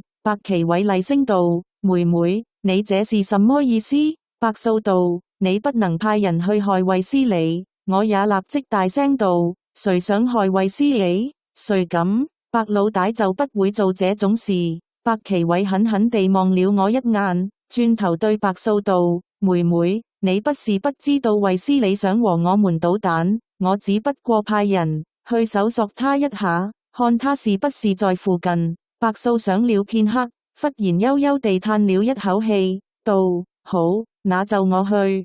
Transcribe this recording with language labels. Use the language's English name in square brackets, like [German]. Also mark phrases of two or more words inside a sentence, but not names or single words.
[Chinese] 白奇偉厲聲道：妹妹，你這是什麼意思？白素道：你不能派人去害衛斯理。我也立即大聲道：誰想害衛斯理？誰敢？白老大就不會做這種事。白奇偉狠狠地望了我一眼，轉頭對白素道：妹妹，你不是不知道衛斯理想和我們搗蛋，我只不過派人去搜索他一下，看他是不是在附近。白素想了片刻，忽然悠悠地嘆了一口氣，道：好，那就我去。